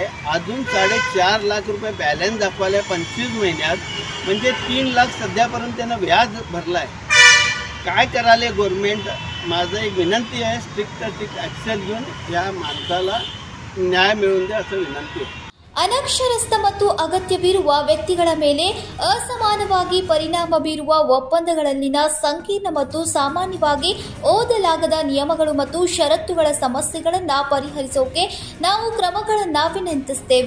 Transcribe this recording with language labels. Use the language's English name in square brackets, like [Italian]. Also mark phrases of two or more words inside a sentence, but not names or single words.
[Marathi] अजून 4.5 लाख रुपये बॅलन्स दाखवायला 25 महिन्यात, म्हणजे 3 लाख सध्यापर्यंत त्यानं व्याज भरला आहे. काय करायला गव्हर्नमेंट? माझं एक विनंती आहे, [English] strict action [Marathi] घेऊन या माणसाला न्याय मिळवून द्या असं विनंती आहे. [Kannada] ಅನಕ್ಷರಸ್ಥ ಮತ್ತು ಅಗತ್ಯವಿರುವ ವ್ಯಕ್ತಿಗಳ ಮೇಲೆ ಅಸಮಾನವಾಗಿ ಪರಿಣಾಮ ಬೀರುವ ಒಪ್ಪಂದಗಳಲ್ಲಿನ ಸಂಕೀರ್ಣ ಮತ್ತು ಸಾಮಾನ್ಯವಾಗಿ ಓದಲಾಗದ ನಿಯಮಗಳು ಮತ್ತು ಷರತ್ತುಗಳ ಸಮಸ್ಯೆಗಳನ್ನು ಪರಿಹರಿಸೋಕೆ ನಾವು ಕ್ರಮಗಳನ್ನು ವಿನಂತಿಸುತ್ತೇವೆ.